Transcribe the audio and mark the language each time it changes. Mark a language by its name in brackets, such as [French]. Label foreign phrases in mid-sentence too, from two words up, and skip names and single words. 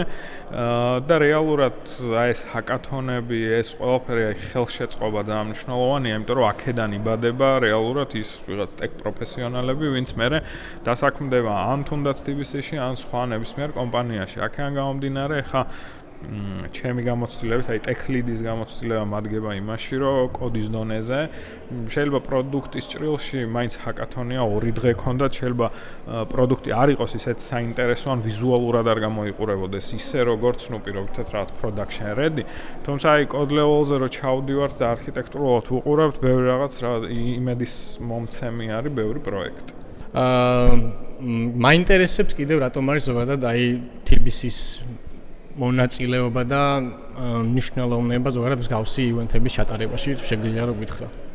[Georgian] და რეალურად ეს ჰაკათონები, ეს ყველაფერი ხელშეწყობა ძალიან მნიშვნელოვანია, იმიტომ რომ აქედან იბადება რეალურად ის ვიღაც ტექ პროფესიონალები, ვინც მერე დასაქმდება ან თუნდაც TBC-ში, ან სხვა ნებისმიერ კომპანიაში. აქედან გამომდინარე, ეხლა ჩემი გამოცდილებით, აი [English] tech lead- [Georgian] ის გამოცდილება მადგება იმაში, რომ კოდის დონეზე შეიძლება პროდუქტის ჭრილში მაინც ჰაკათონია 2 დღე ქონდათ, შეიძლება პროდუქტი არ იყოს ისეთ საინტერესო ან ვიზუალურად არ გამოიყურებოდეს ისე როგორც პირობითად რაღაც [English] production ready, [Georgian] თუმცა აი კოდ level-ზე რო ჩავდივართ და არქიტექტურულად ვუყურებთ, ბევრი რაღაც რა იმედის მომცემი არის ბევრი პროექტი. მაინტერესებს კიდევ რატომ არის ზოგადად აი TBC-ის მონაწილეობა და მნიშვნელოვნება ზოგადად მსგავსი ივენთების ჩატარებაში შეგვიძლია რომ გითხრა.